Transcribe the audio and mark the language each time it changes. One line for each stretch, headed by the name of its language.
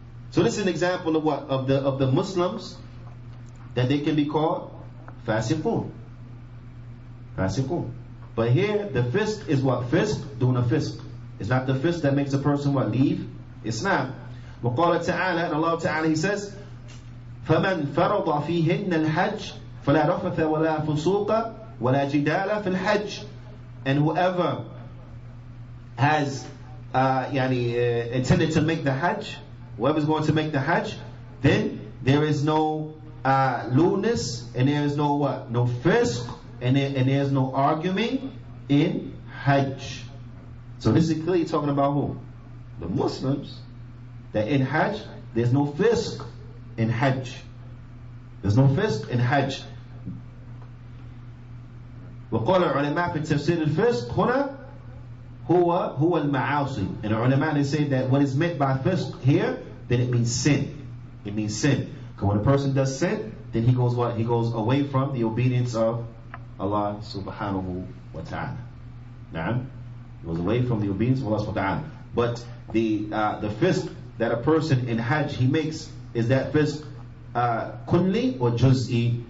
English: So this is an example of what? Of the Muslims, that they can be called fasiqun. Fasiqun. But here the fisq is what? Fisq doing a fisq. It's not the fisq that makes a person what? Leave Islam.
Arabic: وقال تعالى,
English: and Allah Ta'ala, He says,
Arabic: فَمَنْ فَرَضَ فِيهِنَّ الْحَجِّ فَلَا رَفَثَ وَلَا فُسُوقَ وَلَا جِدَالَ فِي الْحَجِّ.
English: And whoever has intended to make the Hajj, whoever's going to make the Hajj, then there is no lewdness, and there is no what? No fisq, and there is no argument in Hajj. So this is clearly talking about who? The Muslims. That in Hajj, there's no fisq in Hajj. There's no fisq in Hajj.
Arabic: وقال العلماء في تفسير الفسق هنا هو المعاصي.
English: And the ulama, they say that what is meant by fisq here, then it means sin. It means sin. Because when a person does sin, then he goes what? He goes away from the obedience of Allah subhanahu wa ta'ala. Na'am? He goes away from the obedience of Allah subhanahu wa ta'ala. But the fisq that a person in Hajj he makes, is that fisq kulli or juz'i?